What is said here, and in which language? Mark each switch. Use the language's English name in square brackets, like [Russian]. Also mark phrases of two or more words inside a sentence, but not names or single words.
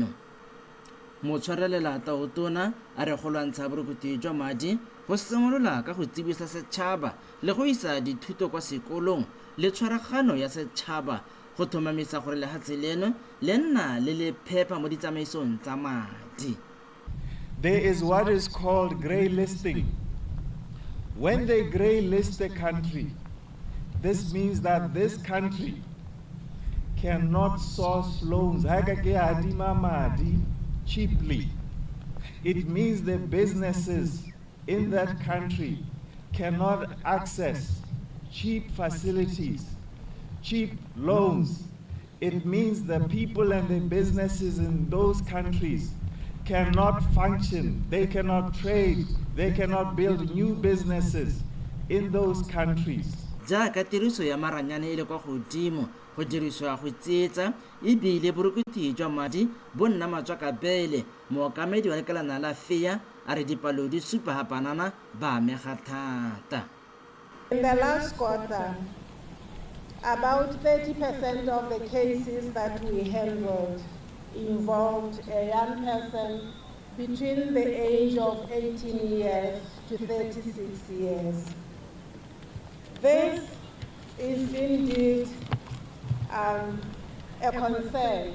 [Tswana] Motshwarelela tautona a re go lwantsha borukhutlhi jwa madi go simolola ka go tsibisa setšhaba le go isa dithuto kwa sekolong le tshwaragano ya setšhaba go thomamisa gore lehatseleno le nna le le phepa mo ditsamaisong tsa madi. [English] There is what is called grey listing. When they grey list a country, this means that this country cannot source loans cheaply. It means the businesses in that country cannot access cheap facilities, cheap loans. It means the people and the businesses in those countries cannot function, they cannot trade, they cannot build new businesses in those countries. [Tswana] Jaaka tiriso ya maranyane ile kwa godimo go diriswa go tsetsa ebile borukhutlhi jwa madi bo nna matswaka bele mookamedi wa lekalana la FEA a re dipalo di supa hapanana ba amega thata. [English] In the last quarter, about 30% of the cases that we handled involved a young person between the age of 18 years to 36 years. This is indeed a concern.